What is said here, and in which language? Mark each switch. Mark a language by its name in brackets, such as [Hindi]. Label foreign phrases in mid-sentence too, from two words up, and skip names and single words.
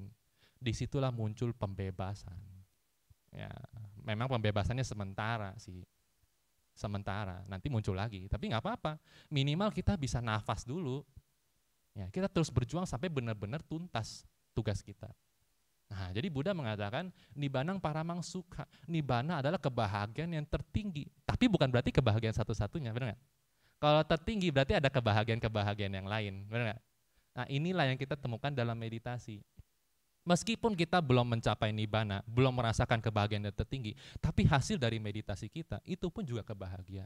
[Indonesian] Disitulah muncul pembebasan. Ya, memang pembebasannya sementara sih, sementara, nanti muncul lagi. Tapi nggak apa-apa, minimal kita bisa nafas dulu. Ya, kita terus berjuang sampai benar-benar tuntas tugas kita. Nah, jadi Buddha mengatakan [Pali] nibbanang paramang sukha. [Indonesian] Nibbana adalah kebahagiaan yang tertinggi. Tapi bukan berarti kebahagiaan satu-satunya, benar nggak? Kalau tertinggi berarti ada kebahagiaan-kebahagiaan yang lain, benar nggak? Nah, inilah yang kita temukan dalam meditasi. Meskipun kita belum mencapai nibbana, belum merasakan kebahagiaan yang tertinggi, tapi hasil dari meditasi kita itu pun juga kebahagiaan.